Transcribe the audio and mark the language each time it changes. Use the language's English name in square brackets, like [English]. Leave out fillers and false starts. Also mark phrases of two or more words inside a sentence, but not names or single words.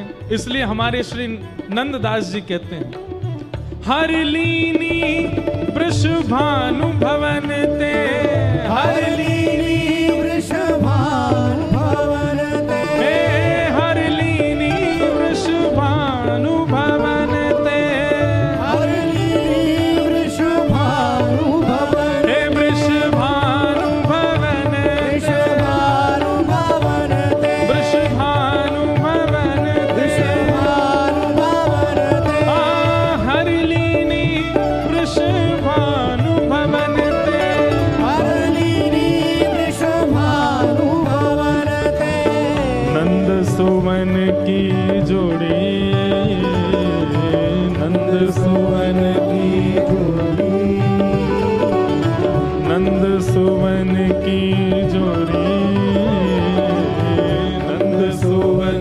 [Hindi] इसलिए हमारे श्री नंददास जी कहते हैं, [Braj] हर लीनी वृषभानु भवन ते, हर लीनी वृषभानु भवन ते, हे हर लीनी वृषभानु भवन ते, हर लीली वृषभानु भवन, हे वृषभानु भवन ते, वृषभानु भवन ते, वृषभानु भवन ते, वृषभानु भवन ते, हर लीनी वृषभानु भवन ते, हर लीली वृषभानु भवन ते, नंद सुवन की जोड़ी, नंद सुवन की जोड़ी, नंद सुवन की जोड़ी, नंद सुवन